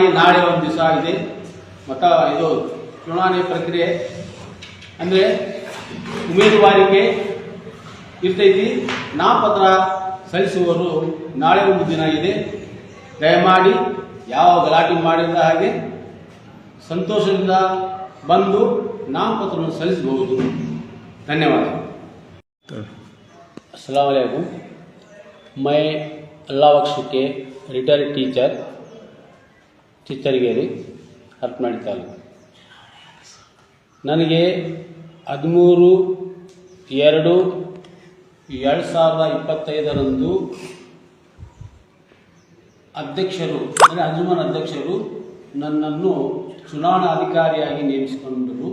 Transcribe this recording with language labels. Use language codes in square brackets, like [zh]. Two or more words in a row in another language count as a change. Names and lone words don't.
[kn] ನಾಳೆ ಒಂದು ದಿವಸ ಇದೆ ಇದು ಚುನಾವಣೆ ಪ್ರಕ್ರಿಯೆ ಅಂದರೆ ಉಮೇದುವಾರಿಕೆ ಇರ್ತೈತಿ. ನಾಮಪತ್ರ ಸಲ್ಲಿಸುವವರು ನಾಳೆ ಒಂದು ದಿನ ಇದೆ. ದಯಮಾಡಿ ಯಾವ ಗಲಾಟೆ ಮಾಡಿದ ಹಾಗೆ ಸಂತೋಷದಿಂದ ಬಂದು ನಾಮಪತ್ರವನ್ನು ಸಲ್ಲಿಸಬಹುದು. [ar] धन्यवाद. السلام عليكم. [ur] मैं अल्लाह बख्श के रिटायर्ड टीचर [kn] ಚಿತ್ತರಿಗೇರಿ ಹರಪನಹಳ್ಳಿ ತಾಲೂಕು. ನನಗೆ 13/2/2025 ಅಧ್ಯಕ್ಷರು ಅಂದರೆ ಅಂಜುಮನ್ ಅಧ್ಯಕ್ಷರು ನನ್ನನ್ನು ಚುನಾವಣಾ ಅಧಿಕಾರಿಯಾಗಿ ನೇಮಿಸಿಕೊಂಡರು.